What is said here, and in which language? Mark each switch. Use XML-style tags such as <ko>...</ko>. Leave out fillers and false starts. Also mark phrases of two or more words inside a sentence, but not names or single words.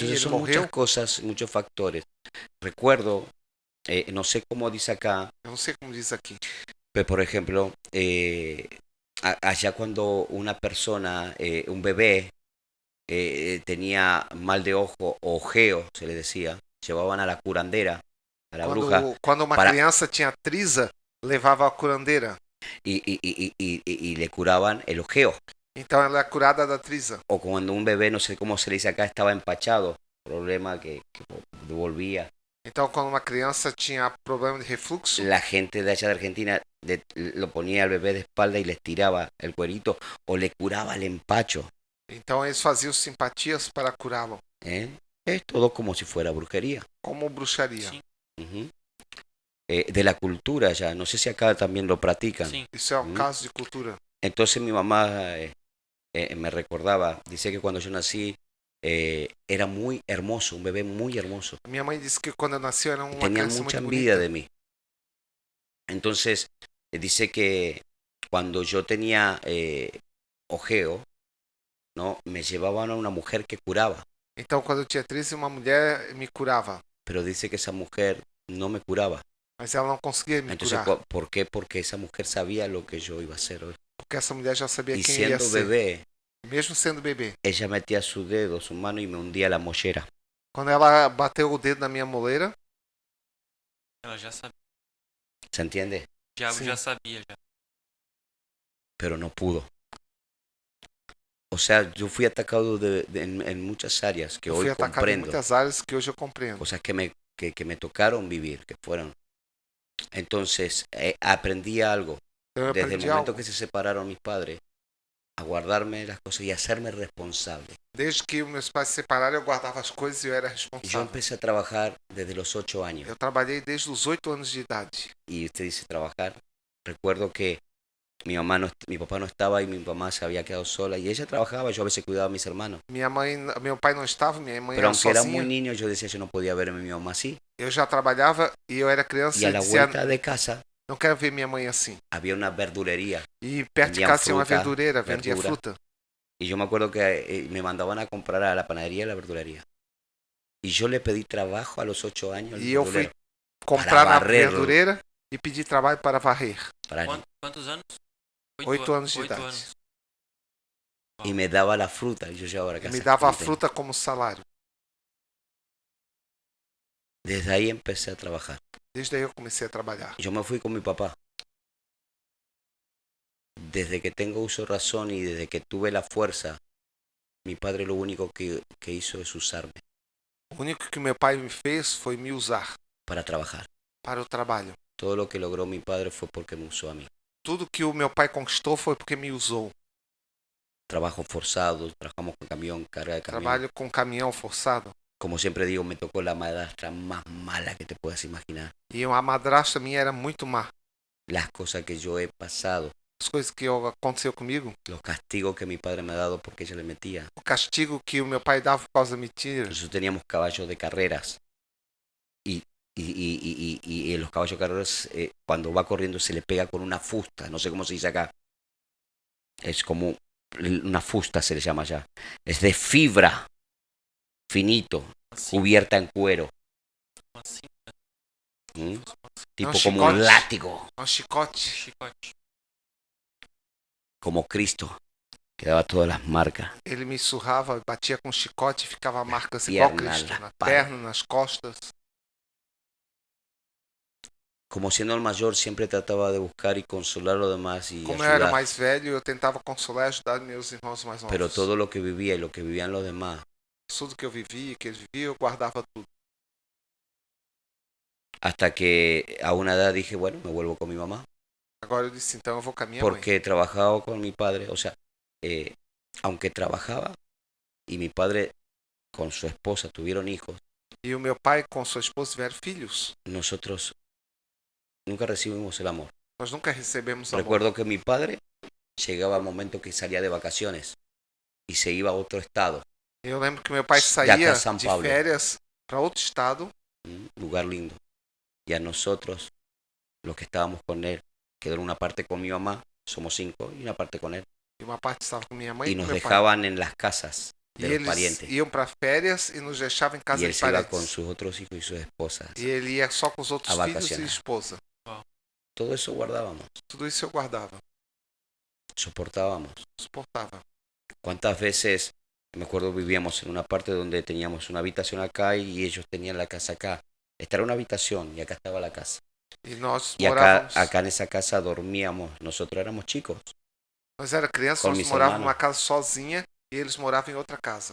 <es>Entonces</es> <pt>ele</pt> <es>son</es> <pt>morreu.</pt> <es>muchas cosas, muchos factores. Recuerdo, no sé cómo dice acá,</es> <pt>Eu não sei como diz aqui.</pt> <es>pero por ejemplo, allá cuando una persona, un bebé, tenía mal de ojo o ojeo, se le decía, llevaban a la curandera, a la bruja,</es> <pt>Quando uma para- criança tinha trisa, levava a curandeira.</pt> <es>y le curaban el ojeo.</es> <pt>Então ela é curada da trisa.</pt> <es>O cuando un bebé, no sé cómo se le dice acá, estaba empachado, problema que volvía.</es> <pt>Então quando uma criança tinha problema de refluxo,</pt> <es>La gente de allá de Argentina lo ponía al bebé de espalda y le estiraba el cuerito o le curaba el empacho.</es> <pt>então eles faziam simpatias para curá-lo, ¿Eh?</pt> <es>Es todo como si fuera brujería.</es> <pt>como bruxaria. Sim. Ujú.</pt> <es>De la cultura ya, no sé si acá también lo practican.</es> <pt>Sim. Isso é um Hum. caso de cultura.</pt> <es>Entonces mi mamá me recordaba, dice que cuando yo nací era muy hermoso, un bebé muy hermoso.</es> <pt>Minha mãe disse que quando eu nasci eu era uma</pt> <es>Tenían</es> <pt>criança</pt> <es>mucha</es> <pt>muito</pt> <es>envidia</es> <pt>bonita.</pt> <es>de mí. Entonces, dice que cuando yo tenía ojeo, ¿no? Me llevaban a una mujer que curaba,</es> <pt>Então, quando eu tinha 13, uma mulher me curava,</pt> <es>pero dice que esa mujer no me curaba.</es> <pt>mas ela não conseguia me</pt> <es>Entonces,</es> <pt>curar,</pt> <es>¿por qué? Porque esa mujer sabía lo que yo iba a hacer hoy.</es> <pt>porque essa mulher já sabia</pt> <es>Y</es> <pt>quem eu ia</pt> <es>siendo</es> <pt>ser.</pt> <es>bebé,</es> <pt>Mesmo sendo bebê.</pt> <es>ella metía su dedo, su mano y me hundía la mollera.</es> <pt>Quando ela bateu o dedo na minha moleira, Ela já sabia.</pt> <es>¿Se entiende?</es> <pt>O diabo Sim. já sabia já.</pt> <es>Pero no pudo. O sea, yo fui atacado en muchas áreas que</es> <pt>eu</pt> <es>hoy</es> <pt>fui atacado em</pt> <es>comprendo.</es> <pt>muitas áreas que hoje eu compreendo.</pt> <es>Cosas que me tocaron vivir, que fueron. Entonces, aprendí algo.</es> <pt>Então eu</pt> <es>Desde el</es> <pt>aprendi</pt> <es>momento</es> <pt>algo.</pt> <es>que se separaron mis padres, a guardarme las cosas y hacerme responsable.</es> <pt>Desde que meus pais se separaram, eu guardava as coisas e eu era</pt> <es>Y yo</es> <pt>responsável.</pt> <es>empecé a trabajar desde los 8 años.</es> <pt>Eu trabalhei desde os 8 anos de idade.</pt> <es>Y usted dice trabajar. Recuerdo que mi papá no estaba y mi mamá se había quedado sola. Y ella trabajaba, yo a veces cuidaba a mis hermanos.</es> <pt>Meu pai não estava, minha mãe</pt> <es>Pero</es> <pt>era</pt> <es>aunque era muy</es> <pt>sozinha.</pt> <es>niño, yo decía, yo no podía ver a mi mamá así.</es> <pt>Eu já trabalhava e eu era criança</pt> <es>Y</es> <pt>e</pt> <es>a</es> <pt>eu</pt> <es>la</es> <pt>dizia,</pt> <es>vuelta de casa</es> <pt>não quero ver minha mãe assim.</pt> <es>había una verdulería.</es> <pt>E perto de Vendiam casa tinha uma fruta, verdureira, vendia</pt> <es>verdura.</es> <pt>fruta.</pt> <es>Y yo me acuerdo que me mandaban a comprar a la panadería y a la verdulería. Y yo le pedí trabajo a los 8 años al</es> <pt>E eu fui</pt> <es>verdulero.</es> <pt>comprar na varrer. verdureira e pedi trabalho para varrer. para- Quantos anos? 8 anos de 8 idade. anos.</pt> <es>y me daba la fruta. Y yo llevaba a la</es> <pt>E</pt> <es>casa.</es> <pt>me dava a fruta. fruta como salário.</pt> <es>Desde ahí empecé a trabajar.</es> <pt>Desde aí eu comecei a trabalhar.</pt> <es>Yo me fui con mi papá. Desde que tengo uso de razón y desde que tuve la fuerza, mi padre lo único que hizo es usarme</es> <pt>O único que meu pai me fez foi me usar</pt> <es>para trabajar.</es> <pt>para o trabalho.</pt> <es>Todo lo que logró mi padre fue porque me usó a mí.</es> <pt>Tudo que o meu pai conquistou foi porque me usou.</pt> <es>Trabajo forzado, trabajamos con camión, carga de camión.</es> <pt>Trabalho com caminhão forçado.</pt> <es>Como siempre digo, me tocó la madrastra más mala que te puedas imaginar.</es> <pt>E a madrasta minha era muito má.</pt> <es>Las cosas que yo he pasado,</es> <pt>As coisas que aconteceu comigo,</pt> <es>los castigos que mi padre me ha dado porque ella le metía.</es> <pt>o castigo que o meu pai dava por causa da mentira.</pt> <es>Nosotros teníamos caballos de carreras y en los caballos de carreras cuando va corriendo se le pega con una fusta, no sé cómo se dice acá. Es como una fusta se le llama allá. Es de fibra, finito,</es> <pt>Assim,</pt> <es>cubierta en cuero.</es> <pt>assim, ¿Mm? Tipo</pt> <es>No, como un chicote. látigo,</es> <pt>Um chicote.</pt> <es>chicote. como Cristo, que daba todas las marcas.</es> <pt>Ele me surrava, batia com chicote e ficava marcas igual</pt> <es>Piernas,</es> <pt>Cristo.</pt> <es>las</es> <pt>Na</pt> <es>palmas.</es> <pt>perna, nas costas.</pt> <es>Como siendo el mayor siempre trataba de buscar y consolar a los demás y</es> <pt>Como eu era</pt> <es>ayudar.</es> <pt>mais velho, eu tentava consolar e ajudar meus irmãos mais novos.</pt> <es>Pero todo lo que vivía y lo que vivían los demás,</es> <pt>Tudo que eu vivia, que eles viviam, eu guardava tudo.</pt> <es>hasta que a una edad dije, bueno, me vuelvo con mi mamá.</es> <pt>Agora eu disse, então eu vou com a minha mãe.</pt> <es>Porque trabajaba con mi padre, o sea, aunque trabajaba y mi padre con su esposa tuvieron hijos,</es> <pt>E o meu pai com sua esposa tiveram filhos.</pt> <es>nosotros nunca recibimos el amor.</es> <pt>Nós nunca recebemos amor.</pt> <es>Recuerdo que mi padre llegaba al momento que salía de vacaciones y se iba a otro estado,</es> <pt>Eu lembro que meu pai</pt> <es>De</es> <pt>saía</pt> <es>acá a São</es> <pt>de</pt> <es>Paulo.</es> <pt>férias para outro estado.</pt> <es>un lugar lindo. Y a nosotros, los que estábamos con él, quedó en una parte con mi mamá, somos 5, y una parte con él.</es> <pt>E uma parte estava com minha mãe</pt> <es>Y</es> <pt>e com</pt> <es>nos</es> <pt>meu pai.</pt> <es>dejaban en las casas</es> <pt>E</pt> <es>de los</es> <pt>eles</pt> <es>parientes.</es> <pt>iam para férias e nos deixavam em casa</pt> <es>Y él</es> <pt>de</pt> <es>se iba</es> <pt>parentes.</pt> <es>con sus otros hijos y sus esposas.</es> <pt>E ele ia só com os outros</pt> <es>A</es> <pt>filhos e</pt> <es>vacacionar.</es> <pt>esposa.</pt> <es>Todo eso guardábamos,</es> <pt>Tudo isso eu guardava,</pt> <es>soportábamos.</es> <pt>suportava.</pt> <es>¿Cuántas veces, me acuerdo, vivíamos en una parte donde teníamos una habitación acá y ellos tenían la casa acá? Esta era una habitación y acá estaba la casa.</es> <pt>E nós</pt> <es>Y acá,</es> <pt>morávamos.</pt> <es>acá en esa casa dormíamos, nosotros éramos chicos.</es> <pt>Nós era criança,</pt> <es>Com</es> <pt>nós</pt> <es>mis</es> <pt>morávamos</pt> <es>hermanos.</es> <pt>numa casa sozinha e eles moravam em outra casa.</pt>